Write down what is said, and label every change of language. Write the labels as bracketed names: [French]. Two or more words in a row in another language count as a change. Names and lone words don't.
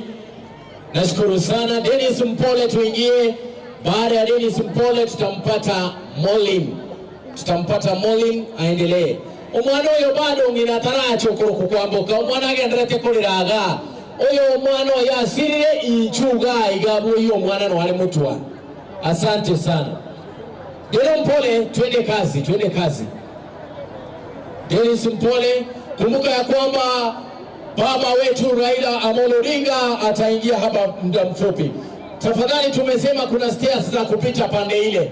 [Swahili] Nashukuru sana. Dennis Mpole tuingie. Baada ya Dennis Mpole tutampata Molin aendelee. [Gusii] Omwana oyo bado ngina taracho kukwamboka. Omwana agendrete kuliraga. Oyo omwana yasirire inchuga igabu iyo omwana no ale mutwa. [Swahili] Asante sana. Dennis Mpole, twende kazi. Dennis Mpole, kumbuka ya kwamba baba wetu Raila Amolo Odinga ataingia hapa muda mfupi. Tafadhali, tumesema kuna stairs za kupita pande ile.